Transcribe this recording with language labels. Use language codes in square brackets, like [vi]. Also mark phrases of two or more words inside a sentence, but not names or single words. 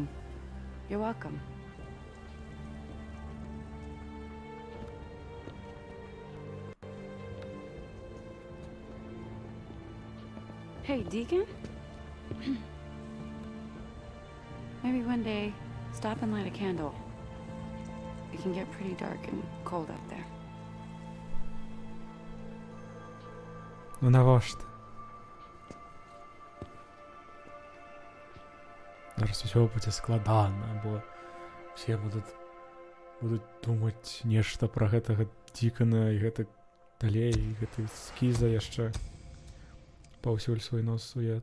[en] You're welcome. Hey, Deacon? Maybe one day, stop and light a candle. It can get pretty dark and cold out there. [be] Ну навошта? Зараз усё будзе складана, бо все будуць думаць нешта пра гэтага Дікана і гэта далей, і гэты скіза яшчэ паўсюль свой нос суе.